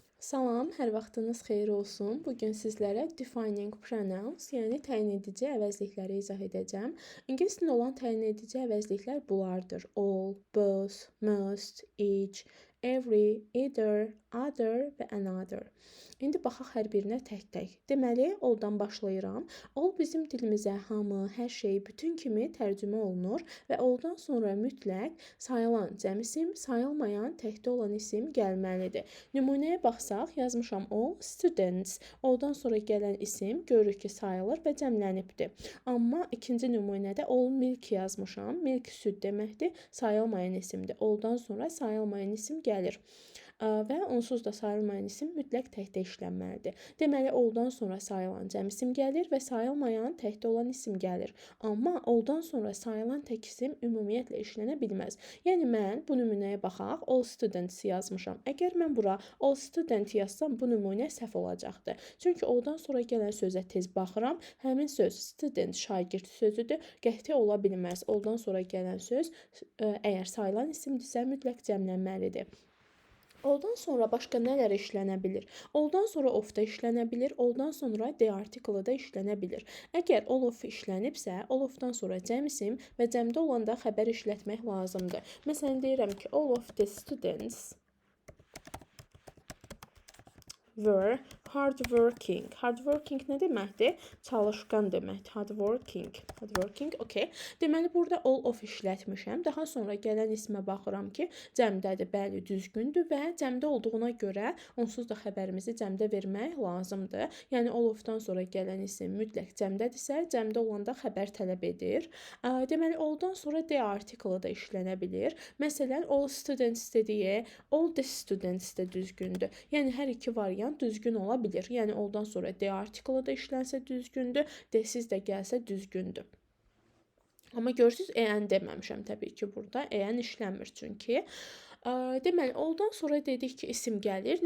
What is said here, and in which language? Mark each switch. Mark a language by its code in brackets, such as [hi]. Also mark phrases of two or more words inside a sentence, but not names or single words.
[az] Salam, hər vaxtınız xeyir olsun. Bugün sizlərə [en] defining pronouns, [az] yəni təyin edici əvəzlikləri izah edəcəm. İngilis dilində olan təyin edici əvəzliklər bunlardır: [en] all, both, most, each, every, either, other və another. [az] İndi baxaq hər birinə tək-tək. Deməli, alldan başlayıram. All bizim dilimizə hamı, hər şey, bütün kimi tərcümə olunur və alldan sonra mütləq sayılan cəm isim, sayılmayan təkdə olan isim gəlməlidir. Nümunəyə baxsaq, yazmışam [en] all students. [az] Alldan sonra gələn isim görürük ki, sayılır və cəmlənibdir. Amma ikinci nümunədə [en] all milk [az] yazmışam. Milk süd deməkdir, sayılmayan isimdir. Alldan sonra sayılmayan isim gəlir. Və onsuz da sayılmayan isim mütləq təkdə işlənməlidir. Deməli, alldan sonra sayılan cəm isim gəlir və sayılmayan təkdə olan isim gəlir. Amma alldan sonra sayılan tək isim ümumiyyətlə işlənə bilməz. Yəni mən bu nümunəyə baxaq, [en] all students yazmışam. [az] Əgər mən bura [en] all student [az] yazsam, bu nümunə səhv olacaqdır. Çünki alldan sonra gələn sözə tez baxıram. Həmin söz student, şagird sözüdür. Qəti ola bilməz. Alldan sonra gələn söz əgər sayılan isimdirsə, mütləq cəmlənməlidir. Alldan sonra başqa nələr işlənə bilir? Alldan sonra of da işlənə bilir, alldan sonra de artiklı da işlənə bilir. Əgər [en] all of [az] işlənibsə, [en] all ofdan [az] sonra cəm isim və cəmdə olanda xəbər işlətmək lazımdır. Məsələn, deyirəm ki, [en] all of the students were hardworking. [az] Hardworking nə deməkdir? Çalışqan deməkdir. Hardworking, okey. Deməli, burada [en] all of [az] işlətmişəm. Daha sonra gələn ismə baxıram ki, cəmdədir. Bəli, düzgündür və cəmdə olduğuna görə onsuz da xəbərimizi cəmdə vermək lazımdır. Yəni, [en] all ofdan [az] sonra gələn isim mütləq cəmdədirsə, cəmdə olanda xəbər tələb edir. Deməli, alldan sonra de artiklı da işlənə bilir. Məsələn, [en] all students dediyi, all the students [az] də düzgündür. Yəni, hər iki variant düzgün ola bilir. Yəni, alldan sonra de artiklı da işlənsə düzgündür, desiz də gəlsə düzgündür. Amma görürsünüz, en deməmişəm təbii ki, burada. En işlənmir çünki. Deməli, alldan sonra dedik ki, isim gəlir.